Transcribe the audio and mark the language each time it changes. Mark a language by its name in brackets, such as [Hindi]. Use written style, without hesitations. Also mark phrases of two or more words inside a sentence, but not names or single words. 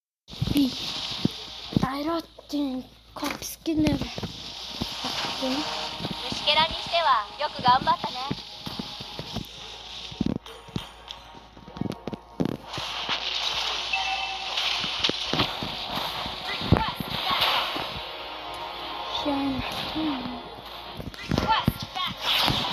[Mongolian] Би Дайротын копскинер авсан. [Japanese] 虫けらにしてはよく頑張ったね。 [Turkish] Şahane. [English] Request backup.